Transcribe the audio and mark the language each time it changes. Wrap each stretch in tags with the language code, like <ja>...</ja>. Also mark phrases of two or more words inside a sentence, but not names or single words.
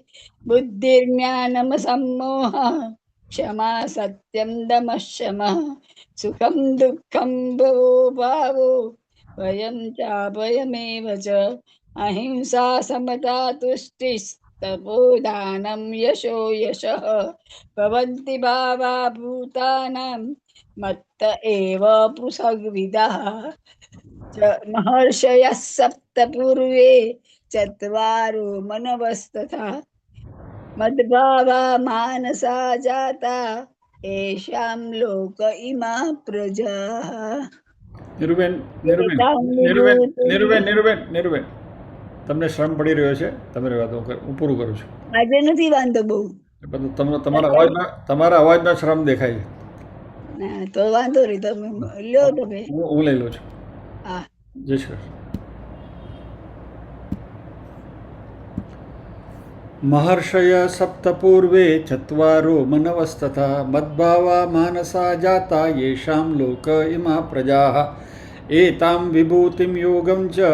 <sa>बुद्धिर्ज्ञानमसम्मोहः क्षमा सत्यं दमः शमः सुखं दुःखं भवो भावो भयं चाभयमेव च अहिंसा समता तुष्टिस्तपोदानं यशो यशः भवन्ति भावा भूतानां मत्त एव पृथग्विदः महर्षयः सप्त पूर्वे चत्वारो मनवस्तथा मद्भावा मानसा जाता येषां लोक इमा प्रजाः</sa> <gu>નીરુબેન નીરુબેન</gu> <sa>એતાં</sa> <gu>નીરુબેન</gu> <sa>વિભૂતિ</sa> <gu>નીરુબેન નીરુબેન નીરુબેન તમને શ્રમ પડી રહ્યો છે, તમે રહેવા દો, હું પૂરું કરું છું. આજે નથી વાંધો બહુ એ બધું તમારા અવાજમાં શ્રમ દેખાય છે. ના તો વાંધો નહીં તમે લ્યો તમે હું લઈ લઉં છું. હા જય શ્રી કૃષ્ણ.</gu> <sa>महर्षय सप्तपूर्वे चत्वारो मनवस्तथा मद्भावा मानसा जाता येषां लोक इमा प्रजाः एतां विभूतिं योगं च</sa>